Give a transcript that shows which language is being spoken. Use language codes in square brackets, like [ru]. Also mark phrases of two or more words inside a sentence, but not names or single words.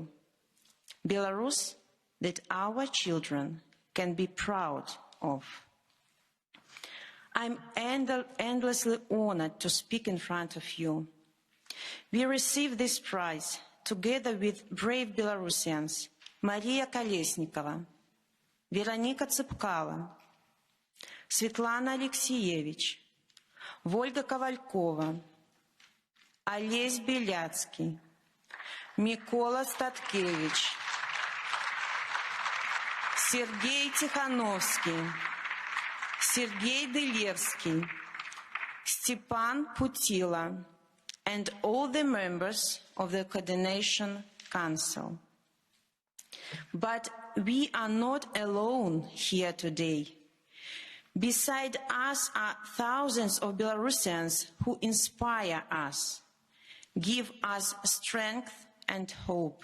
[en] Belarus that our children can be proud of. I'm endlessly honored to speak in front of you. We received this prize together with brave Belarusians Maria Kolesnikova, Veronika Tsepkala, Svetlana Alexievich, Volga Kovalkova, Олесь Беляцкий, Микола Статкевич, Сергей Тихановский, Сергей Делевский, Степан Путила, and all the members of the Coordination Council. But we are not alone here today. Beside us are thousands of Belarusians who inspire us, give us strength and hope.